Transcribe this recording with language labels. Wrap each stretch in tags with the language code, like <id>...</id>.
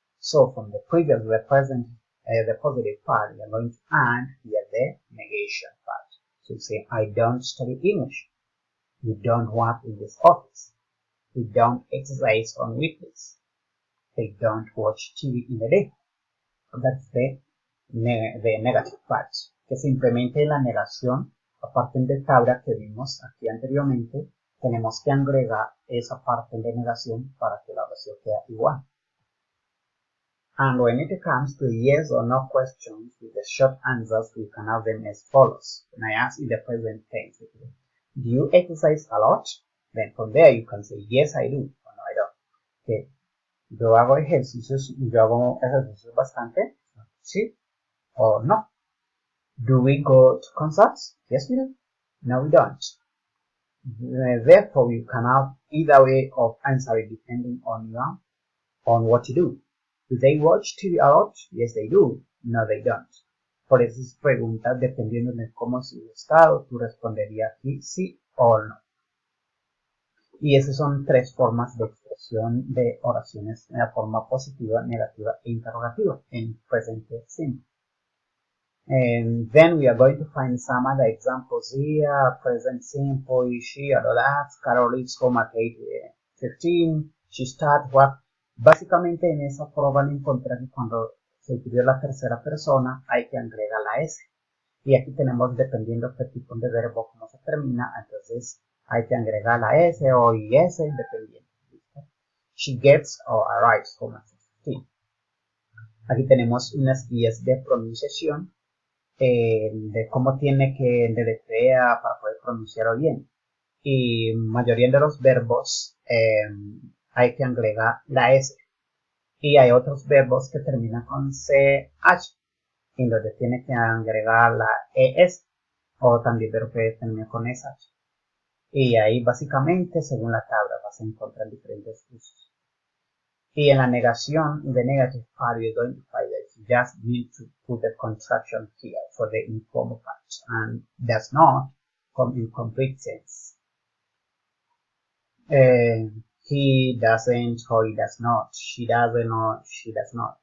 <en>So from the previous to the present, the positive part, we are going to add here the negation part. So you say, I don't study English. We don't work in this office. We don't exercise on weekdays. They don't watch TV in the day. So that's the negative part,</en> <es>que simplemente la negación, aparte del tabla que vimos aquí anteriormente, tenemos que agregar esa parte de negación para que la oración quede igual.</es> <en>And when it comes to yes or no questions with the short answers, we can have them as follows. When I ask in the present tense, do you exercise a lot? Then from there you can say, yes, I do, or no, I don't. Okay.</en> <es>Yo hago ejercicios bastante, sí,</es> <en>or no. Do we go to concerts? Yes, we do. No, we don't. Therefore, you can have either way of answering depending on what you do. Do they watch TV a lot? Yes, they do. No, they don't.</en> <es>Por esas preguntas, dependiendo de cómo es su estado, tú responderías sí o no. Y esas son tres formas de expresión de oraciones en la forma positiva, negativa e interrogativa en presente simple.</es> <en>And then we are going to find some other examples here. Present simple, she adults, Carol leaves home at 8:15, she starts work.</en> <es>Básicamente en esa prueba van a encontrar que cuando se utiliza la tercera persona hay que agregar la S. Y aquí tenemos, dependiendo qué tipo de verbo, cómo se termina, entonces hay que agregar la S o IS, dependiendo.</es> <en>She gets or arrives home at 15.</en> <es>Aquí tenemos unas guías de pronunciación, de cómo tiene que deletrear para poder pronunciarlo bien. Y mayoría de los verbos hay que agregar la S. Y hay otros verbos que terminan con CH, en donde tiene que agregar la ES, o también verbos que terminan con SH. Y ahí básicamente, según la tabla, vas a encontrar diferentes usos. Y en la negación,</es> <en>the negative part, you're going to find that you just need to put the contraction here for the informal part, and does not come in complete sense. He doesn't or he does not. She doesn't or she does not.</en>